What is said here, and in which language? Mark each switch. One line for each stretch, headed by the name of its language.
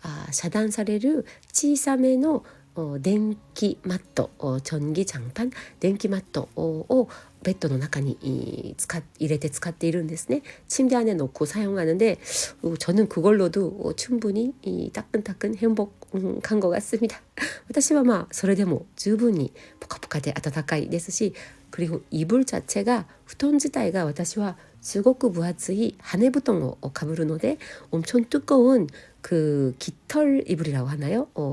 Japanese: 遮断される小さめの電気マット、
Korean: 전기 장판、
Japanese: 電気マットをベッドの中に入れて使っているんですね。
Korean: 침대 안에 놓고 사용하는데, 저는 그걸로도 충분히 따끈따끈 행복한 것 같습니다.
Japanese: 私はそれでも十分にポカポカで暖かいですし、
Korean: 그리고 이불 자체가,
Japanese: 布団自体が私はすごく分厚い羽布団をかぶるので,
Korean: 엄청 두꺼운 그 깃털 이불이라고 하나요?